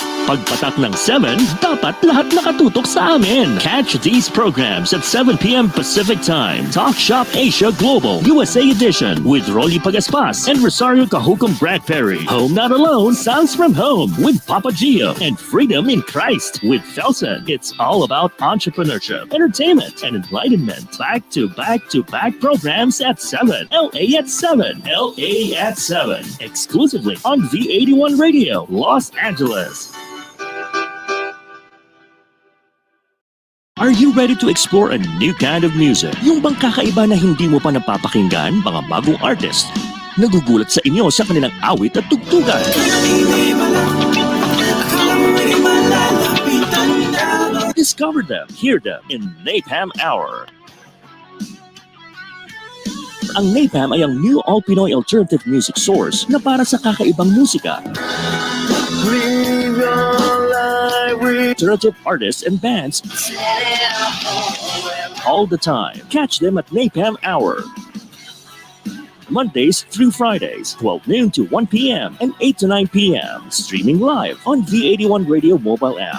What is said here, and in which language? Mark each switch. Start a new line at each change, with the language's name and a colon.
Filipino: Pagpatak ng 7, dapat lahat nakatutok sa amin.
English: Catch these programs at 7 p.m. Pacific Time. Talk Shop Asia Global, USA Edition, with Rolly Pagaspas and Rosario Cajucom Bradbury. Home Not Alone, Sounds from Home, with Papa Gio. And Freedom in Christ, with Felsen. It's all about entrepreneurship, entertainment, and enlightenment. Back-to-back programs at 7. LA at 7. LA at 7. Exclusively on V81 Radio, Los Angeles. Are you ready to explore a new kind of music?
Filipino: Yung bang kakaiba na hindi mo pa napapakinggan, mga bagong artist? Nagugulat sa inyo sa kanilang awit at tugtugan.
English: Discover them, hear them in Napalm Hour.
Filipino: Ang Napalm ay ang
English: new all-Pinoy alternative music source
Filipino: na para sa kakaibang musika.
English: Alternative artists and bands all the time. Catch them at Napalm Hour. Mondays through Fridays, 12 noon to 1 p.m. and 8 to 9 p.m. Streaming live on V81 Radio mobile app.